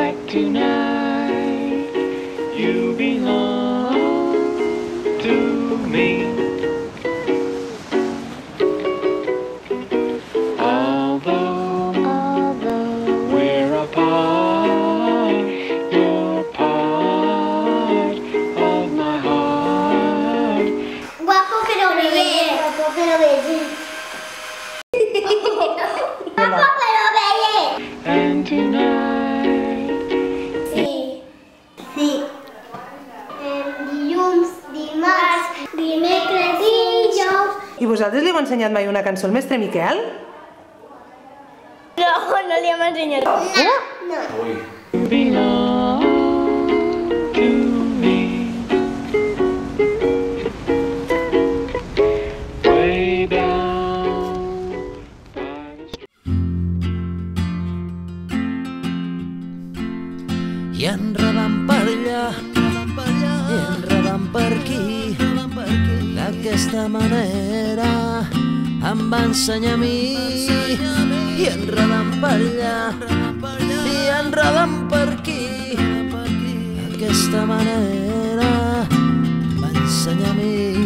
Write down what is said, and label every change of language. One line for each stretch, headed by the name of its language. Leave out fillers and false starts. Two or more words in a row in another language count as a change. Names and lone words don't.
English: tonight you belong to me. Although we're apart, you're part of my heart.
Spanish: Guapo que no me ve. Guapo que no me ve. Guapo que no me ve.
English: And tonight
Catalan: dilluns, dimarts, dimecres, dijous. I vosaltres li heu ensenyat mai una cançó al mestre Miquel? No, no li hem ensenyat. No.
English: you belong to me. Way down by the
Catalan: I enredant per allà, i enredant per aquí, d'aquesta manera em va ensenyar a mi. I enredant per allà, i enredant per aquí, d'aquesta manera em va ensenyar a mi.